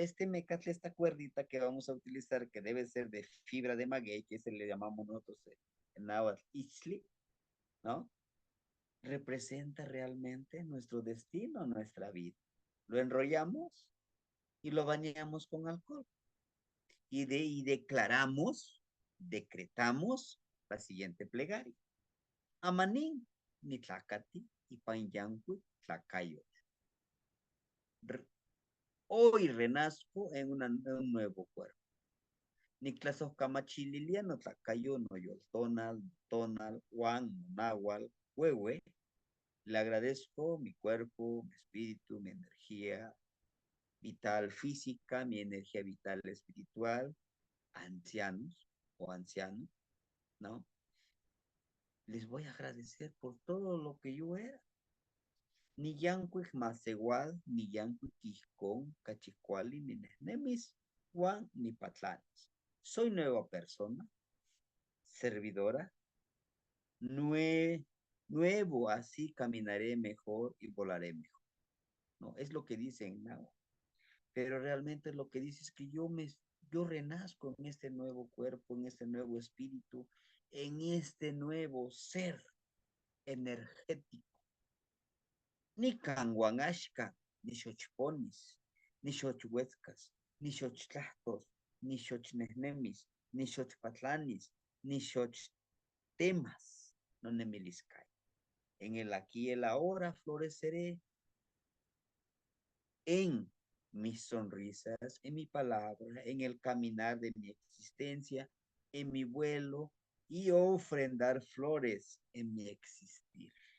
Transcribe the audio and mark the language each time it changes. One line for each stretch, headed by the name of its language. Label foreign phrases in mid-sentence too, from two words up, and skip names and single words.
Spanish: Este mecatle, esta cuerdita que vamos a utilizar, que debe ser de fibra de maguey, que se le llamamos nosotros en náhuatl isli, ¿no? Representa realmente nuestro destino, nuestra vida. Lo enrollamos y lo bañamos con alcohol. Y declaramos, decretamos la siguiente plegaria.
Nahuatl languages: Amanín, ni tlacati, y panyanqui, tlacayo.
Spanish: Hoy renazco en un nuevo cuerpo.
Nahuatl languages: Niklas Camachililiano, Tlacayo, Noyol, Tonal, Juan, Nahual, Huehue.
Spanish: Le agradezco mi cuerpo, mi espíritu, mi energía vital física, mi energía vital espiritual, ancianos o ancianos, ¿no? Les voy a agradecer por todo lo que yo era.
Nahuatl languages: Ni yancuic masegual, ni yancuic quijcón, cachicuali, ni nemis, Juan, ni patlanes.
Spanish: Soy nueva persona, servidora, nuevo, así caminaré mejor y volaré mejor. No, es lo que dicen, ¿no? Pero realmente lo que dice es que yo renazco en este nuevo cuerpo, en este nuevo espíritu, en este nuevo ser energético.
Nahuatl languages: Ni canguanashka, ni xochponis, ni xochhuetzcas, ni xochtlahtos, ni xochnehnemis, ni xochpatlanis, ni xochtemas, no nemiliscay.
Spanish: En el aquí y el ahora floreceré en mis sonrisas, en mi palabra, en el caminar de mi existencia, en mi vuelo y ofrendar flores en mi existir.